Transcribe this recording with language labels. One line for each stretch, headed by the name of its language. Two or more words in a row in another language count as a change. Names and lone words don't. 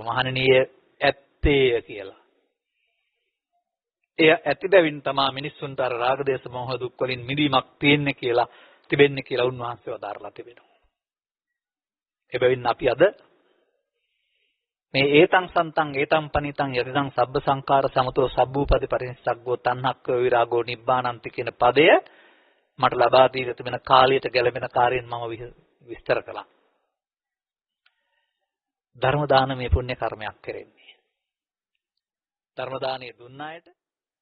Sinhala: මහණෙනිය ඇත්තේය කියලා. එය ඇති බැවින් තමයි මිනිස්සුන්ට අර රාග දේශ මොහ දුක් වලින් මිදීමක් තියෙන්නේ කියලා තිබෙන්නේ කියලා උන්වහන්සේ වදාරලා තිබෙනවා. එබැවින් අපි අද මේ
Pali: ඒතං සන්තං ඒතං පනිතං යතිදං සබ්බ සංඛාර සමතෝ සබ්බූපදි පරිනිස්සග්ගෝ තණ්හක්ඛ විරාගෝ නිබ්බානන්ති
Sinhala: කියන පදය මට ලබා දී තිබෙන කාලයට ගැලපෙන කාර්යයෙන් මම විස්තර කළා. ධර්ම දානමය පුණ්‍ය කර්මයක් කරන්නේ. ධර්ම දානය දුන්න අයට